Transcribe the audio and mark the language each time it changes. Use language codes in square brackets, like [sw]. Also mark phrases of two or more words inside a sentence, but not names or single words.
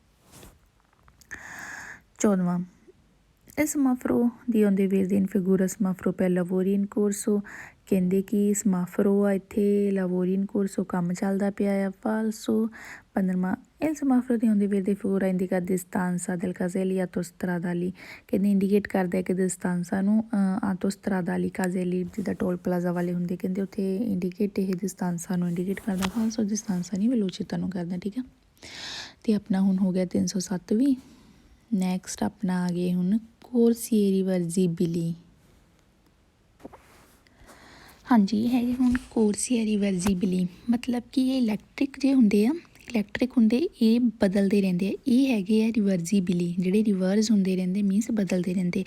[it] 14ਵਾਂ il semaforo di onde verde in figura semaforo per lavori in corso, [pa] ਕਹਿੰਦੇ ਕਿ ਸਮਾਫਰੋ ਆ ਇੱਥੇ [it] lavori in corso [pa] ਕੰਮ ਚੱਲਦਾ ਪਿਆ ਆ। [it] ਫਾਲਸੋ 15ਵਾਂ il semaforo di onde verde figura indica distanza del caselli autostradali, [pa] ਕਹਿੰਦੇ ਇੰਡੀਕੇਟ ਕਰਦਾ ਕਿ ਡਿਸਟੈਂਸਾ ਨੂੰ [it] autostradali caselli [pa] ਜਿੱਦਾਂ ਟੋਲ ਪਲਾਜ਼ਾ ਵਾਲੇ ਹੁੰਦੇ, ਕਹਿੰਦੇ ਉੱਥੇ ਇੰਡੀਕੇਟ ਇਹ ਡਿਸਟੈਂਸਾ ਨੂੰ ਇੰਡੀਕੇਟ ਕਰਦਾ। ਫਾਲਸੋ ਡਿਸਟੈਂਸਾ ਨਹੀਂ ਵਿਲੋਚਿਤਾ ਨੂੰ ਕਰਦਾ, ਠੀਕ ਆ। ਅਤੇ ਆਪਣਾ ਹੁਣ ਹੋ ਗਿਆ 307 ਵੀ। ਨੈਕਸਟ ਆਪਣਾ ਆ ਗਏ ਹੁਣ [it] corsia reversibili, [pa] ਹਾਂਜੀ ਇਹ ਹੈਗੇ ਹੁਣ [it] corsia reversibili, [pa] ਮਤਲਬ ਕਿ ਇਹ ਇਲੈਕਟ੍ਰਿਕ ਜੇ ਹੁੰਦੇ ਆ, ਇਲੈਕਟ੍ਰਿਕ ਹੁੰਦੇ ਇਹ ਬਦਲਦੇ ਰਹਿੰਦੇ ਆ, ਇਹ ਹੈਗੇ ਆ ਰਿਵਰਜ਼ੀਬਿਲੀ, ਜਿਹੜੇ ਰਿਵਰਸ ਹੁੰਦੇ ਰਹਿੰਦੇ ਮੀਨਸ ਬਦਲਦੇ ਰਹਿੰਦੇ।